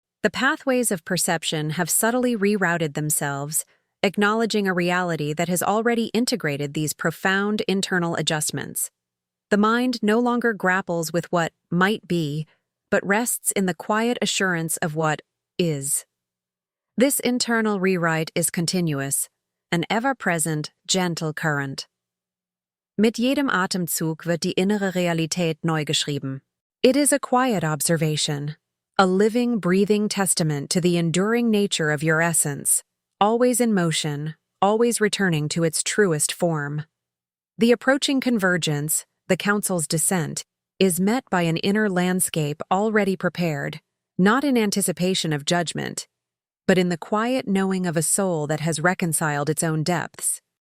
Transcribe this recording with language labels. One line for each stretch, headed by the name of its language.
English: The pathways of perception have subtly rerouted themselves, acknowledging a reality that has already integrated these profound internal adjustments. The mind no longer grapples with what might be, but rests in the quiet assurance of what is. This internal rewrite is continuous, an ever-present, gentle current.
German: Mit jedem Atemzug wird die innere Realität neu geschrieben.
English: It is a quiet observation, a living, breathing testament to the enduring nature of your essence, always in motion, always returning to its truest form. The approaching convergence, the council's descent, is met by an inner landscape already prepared, not in anticipation of judgment, but in the quiet knowing of a soul that has reconciled its own depths.